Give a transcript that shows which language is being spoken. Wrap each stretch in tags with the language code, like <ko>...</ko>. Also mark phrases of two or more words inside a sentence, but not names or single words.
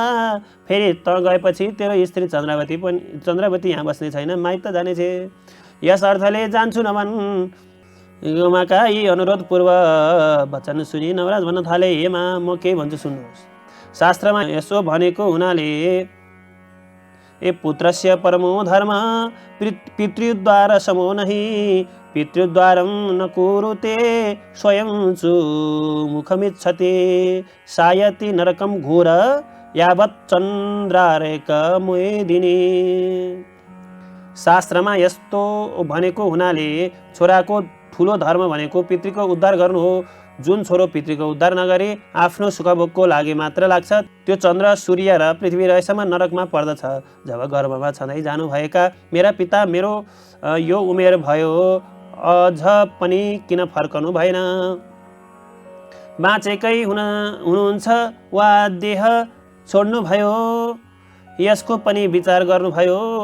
<ne>फेरि त गएपछि तेरो स्त्री चन्द्रवती यहाँ बस्ने छैन, माइत जानेछे, यस अर्थले जान्छु नभन्। गोमाका यी अनुरोधपूर्व वचन सुनि नवराज भन्न थाले, हे मा, म के भन्छु सुन्नुहोस्। शास्त्रमा यसो भनेको हुनाले</ne> <sa>ए पुत्रस्य परमो धर्म पितृद्वार समो नहि, पितृद्वारं न कुरुते स्वयं चु मुखमिच्छति, सायति नरकं घोर यावत् चन्द्रारेक मोदिनी।</sa> <ne>शास्त्रमा यस्तो भनेको हुनाले छोराको ठुलो धर्म भनेको पितृको उद्धार गर्नु हो। जुन छोरो पितृको उद्धार नगरी आफ्नो सुखभोगको लागि मात्र लाग्छ, त्यो चन्द्र, सूर्य र पृथ्वी रहेसम्म नरकमा पर्दछ। जब गर्भमा छँदै जानुभएका मेरा पिता मेरो यो उमेर भयो, अझ पनि किन फर्कनु भएन, बाँचेकै हुनुहुन्छ वा देह छोड्नुभयो, यसको पनि विचार गर्नुभयो।</ne>